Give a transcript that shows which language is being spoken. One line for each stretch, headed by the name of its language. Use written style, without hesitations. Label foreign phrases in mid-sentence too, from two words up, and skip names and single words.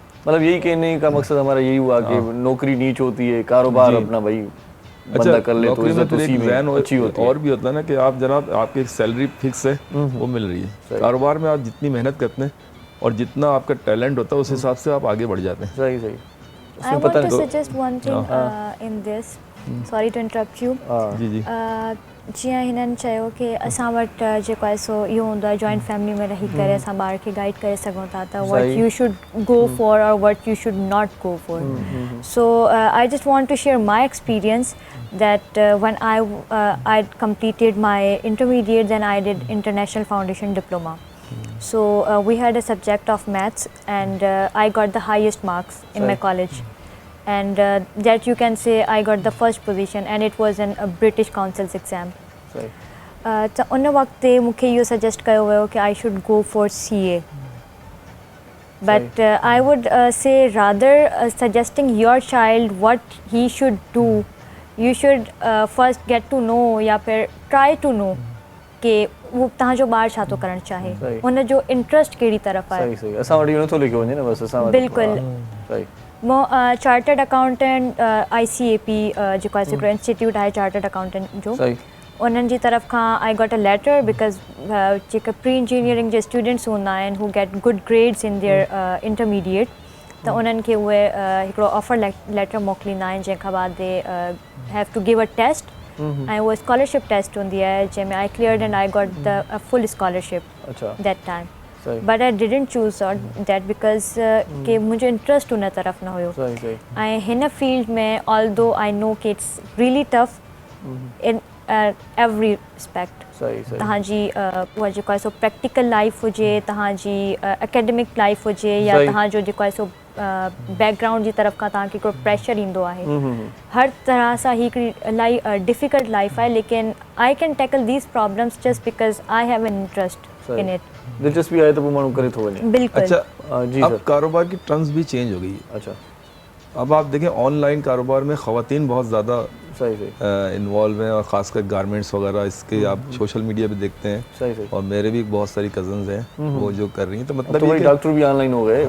Urdu: مطلب یہی کہنے کا مقصد ہمارا یہی ہوا کہ نوکری نیچ ہوتی ہے، کاروبار اپنا بھائی بندہ کر لے تو عزت اسی میں اچھی ہوتی ہے. اور بھی ہوتا ہے نا کہ آپ جناب آپ کی ایک
English: salary fix
Urdu: ہے، وہ مل رہی ہے. کاروبار میں آپ جتنی محنت کرتے ہیں اور جتنا آپ کا ٹیلنٹ ہوتا ہے، اس حساب سے آپ آگے بڑھ جاتے ہیں. صحیح صحیح.
English: I want to suggest one thing in this. Sorry to interrupt you.
Urdu: جی جی.
Sindhi: जीअं हिननि चयो कि असां वटि जेको आहे सो इहो हूंदो आहे
English: joint family
Sindhi: में रही करे असां ॿार खे गाइड करे सघूं था त
English: what you should go for
Sindhi: or what you should not go for.
English: So I just want to share my experience that when I completed my intermediate, then I did International Foundation Diploma. So we had a subject of maths, and I got the highest marks in my college, and that you can say I got the first position, and it was a British Council's exam.
Sindhi: त उन वक़्त ते मूंखे इहो सजेस्ट कयो वियो कि
English: I should go for CA. But I would say rather suggesting your child what he should do, you should first get to know
Urdu: یا پھر
English: try to know
Sindhi: कि वो तव्हांजो ॿारु छा थो करणु चाहे, हुनजो इंट्रस्ट कहिड़ी तरफ़ आहे. सही असां वटि इहो नथो लिखियो वञे न बसि असां वटि. बिल्कुलु. मां
English: chartered accountant
Sindhi: ICAP जेको आहे हिकिड़ो इंस्टीट्यूट आहे
English: chartered accountant
Sindhi: जो, उन्हनि जी तरफ़ खां
English: I got a letter because
Sindhi: जेके
English: pre engineering
Sindhi: जे स्टूडेंट्स हूंदा आहिनि हू
English: get good grades in their intermediate,
Sindhi: त उन्हनि खे उहे हिकिड़ो
English: offer letter
Sindhi: मोकिलींदा आहिनि जंहिंखां बाद
English: they have to give a test,
Sindhi: ऐं उहा
English: scholarship test
Sindhi: हूंदी आहे जंहिंमें
English: I cleared and I got the full scholarship that time. But I didn't choose that because
Sindhi: कि मुंहिंजो इंट्रस्ट हुन तरफ़ न हुयो. ऐं हिन फील्ड में
English: although I know कि it's really tough in every respect.
Sindhi: तव्हांजी उहा जेको आहे सो
English: practical life
Sindhi: हुजे, तव्हांजी
English: academic life
Sindhi: हुजे, या तव्हांजो जेको आहे सो बैकग्राउंड जी तरफ़ खां तव्हांखे हिकिड़ो प्रेशर ईंदो आहे. हर तरह सां ही हिकिड़ी इलाही
English: difficult life
Sindhi: आहे, लेकिन
English: I can tackle these problems just because I have an interest in it.
Sindhi: दिलचस्पी आहे त पोइ माण्हू करे थो वञे. बिल्कुल.
Urdu: اچھا جی، اب کاروبار کی ٹرمز بھی چینج ہو گئی. اچھا, اب آپ دیکھیں آن لائن کاروبار میں خواتین بہت زیادہ انوالو ہیں، اور خاص کر گارمنٹس وغیرہ اس کے آپ
English: social media
Urdu: پہ دیکھتے ہیں. اور میری بھی بہت ساری کزنز ہیں وہ جو کر رہی ہیں. تو مطلب تو ڈاکٹر بھی آن لائن ہو گئے.